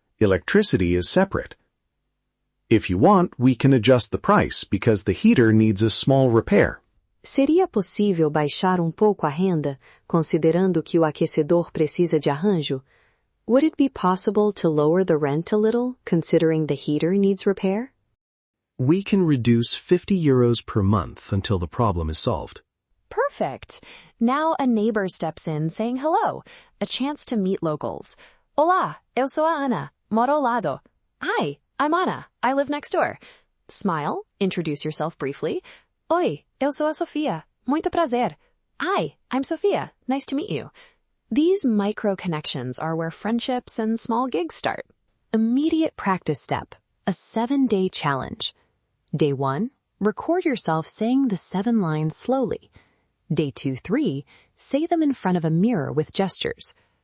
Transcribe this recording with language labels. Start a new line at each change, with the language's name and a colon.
English: Electricity is separate. If you want, we can adjust the price because the heater needs a small repair.
Portuguese: Seria possível baixar pouco a renda, considerando que o aquecedor precisa de arranjo?
English: Would it be possible to lower the rent a little, considering the heater needs repair? We can reduce €50 per month until the problem is solved. Perfect. Now a neighbor steps in saying hello, a chance to meet locals.
Portuguese: Olá, eu sou a Ana, moro ao lado.
English: Hi, I'm Ana, I live next door. Smile, introduce yourself briefly.
Portuguese: Oi, eu sou a Sofia, muito prazer.
English: Hi, I'm Sofia, nice to meet you. These micro-connections are where friendships and small gigs start. Immediate practice step, a 7-day challenge. Day 1, record yourself saying the 7 lines slowly. Day 2-3, say them in front of a mirror with gestures.